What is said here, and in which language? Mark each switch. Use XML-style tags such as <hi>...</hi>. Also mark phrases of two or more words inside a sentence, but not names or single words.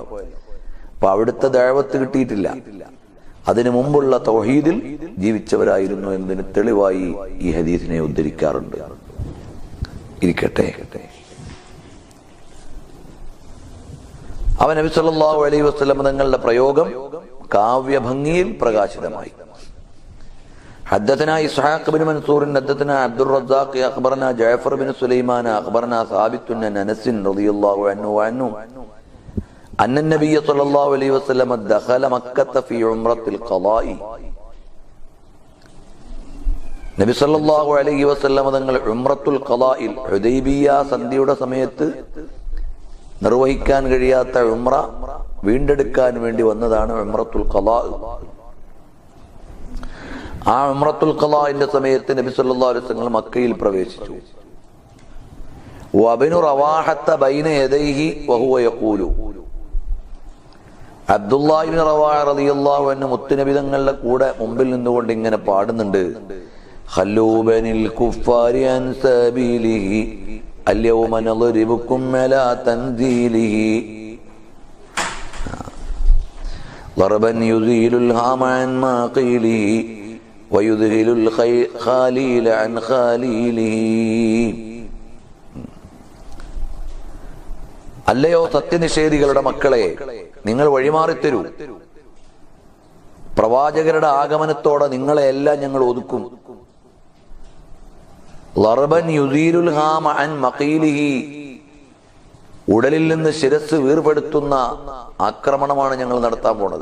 <ml>അപ്പൊ അവിടുത്തെ ദഅവത്ത് കിട്ടിയിട്ടില്ല. അതിനു മുമ്പുള്ള തൗഹീദിൽ ജീവിച്ചവരായിരുന്നു എന്നതിന് തെളിവായി ഈ ഹദീസിനെ ഉദ്ധരിക്കാറുണ്ട്. ഇരിക്കട്ടെ. അവൻ നബി</ml> <ar>صلى الله عليه وسلم</ar> <ml>തങ്ങളുടെ പ്രയോഗം കാവ്യഭംഗിയിൽ പ്രകാശിതമായി.</ml> <ar>حدثنا إسحاق بن منصور حدثنا عبد الرزاق أخبرنا جعفر بن سليمان أخبرنا ثابت عن أنس رضي الله عنه أن النبي صلى الله عليه وسلم دخل مكة في عمرة القضاء.</ar> <ml>നബി</ml> <ar>صلى الله عليه وسلم</ar> <ml>തങ്ങൾ</ml> <ar>عمرة القضاء</ar> <ml>ഹുദൈബിയ സന്ധിയുടെ സമയത്ത് നിർവഹിക്കാൻ കഴിയാത്ത ഉംറ വീണ്ടെടുക്കാൻ വേണ്ടി വന്നതാണ്</ml> <ar>عمرة القضاء.</ar> <ml>ആ</ml> <ar>عمرة القضاء</ar> <ml>സമയത്ത് നബി</ml> <ar>صلى الله عليه وسلم</ar> <ml>മക്കയിൽ പ്രവേശിച്ചു.</ml> <ar>وابن رواحة بين يديه وهو يقول.</ar> <ml>അബ്ദുല്ലാഹി ഇബ്നു റവാഹ</ml> <ar>رضي الله عنه</ar> <ml>മുത്തുനബി തങ്ങളുടെ കൂടെ മുമ്പിൽ നിന്നുകൊണ്ട് ഇങ്ങനെ പാടുന്നുണ്ട്,</ml> <ar>خلوا بني الكفار عن سبيله اليوم نضربكم على تنزيله ضربا يزيل الهام عن ماقيله ويذهل الخليل عن خليله.</ar> <ml>അല്ലയോ സത്യനിഷേധികളുടെ മക്കളെ, നിങ്ങൾ വഴിമാറിത്തരൂ. പ്രവാചകരുടെ ആഗമനത്തോടെ നിങ്ങളെ എല്ലാം ഞങ്ങൾ ഒതുക്കും.</ml> <ar>ضربا يزيل الهام عن مقيله,</ar> <ml>ഉടലിൽ നിന്ന് ശിരസ് വീർപെടുത്തുന്ന ആക്രമണമാണ് ഞങ്ങൾ നടത്താൻ പോണത്.</ml>